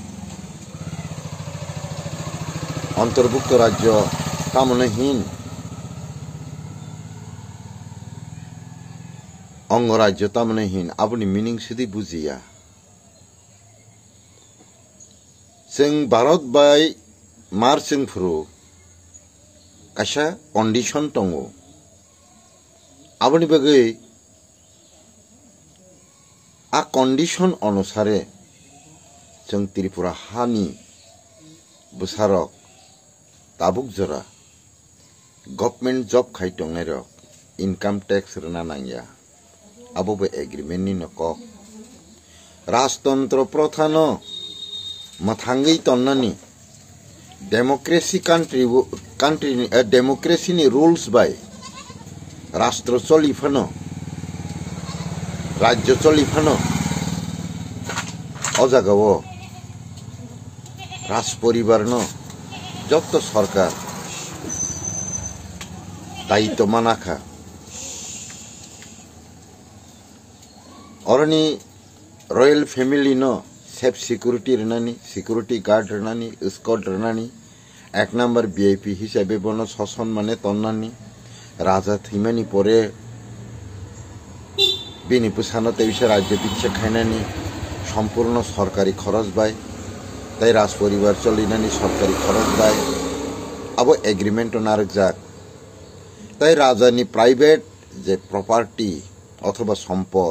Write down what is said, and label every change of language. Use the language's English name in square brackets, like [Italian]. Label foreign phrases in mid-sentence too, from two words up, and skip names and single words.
[Kok Borok] अंतर्भुक्त राज्य तामनहीन अंगराज्य तामनहीन आबुनि मिनिं सिदि बुजिया जों भारत बाय मार जोंफोरो कायसा कन्डिशन दङ आबुनि बागै आ कन्डिशन अनुसारे जों त्रिपुरा हानि बुसारक ताबुक जरा [English] government job [Kok Borok] खाइटंनाय रक [English] income tax [Kok Borok] रना नांगिया आबोबो एग्रीमेंट नि नक राजतंत्र प्रथा न मथांगै तन्नानि [English] democracy country democracy [Kok Borok] नि रूल्स बाय राष्ट्र चलिफानो राज्य चलिफानो अजागाव राज परिवार न जत सरकार दायित्व मानाखा औरनी [English] royal family [Kok Borok] न [English] safe security [Kok Borok] रनानी [English] security guard [Kok Borok] रनानी स्कॉट रनानी एक नंबर वीआईपी हिसाबै बनो शासन माने तन्नानी राजा थैमानी परे बिनि पुसानो तैसे राज्य पिछे खायनानी सम्पूर्ण सरकारी खरच बाय ताई राज परिवार चलिनानी सरकारी खरच बाय अब एग्रीमेंट नारक जाक ताई राजानी प्राइवेट जे प्रपार्टी अथवा सम्पद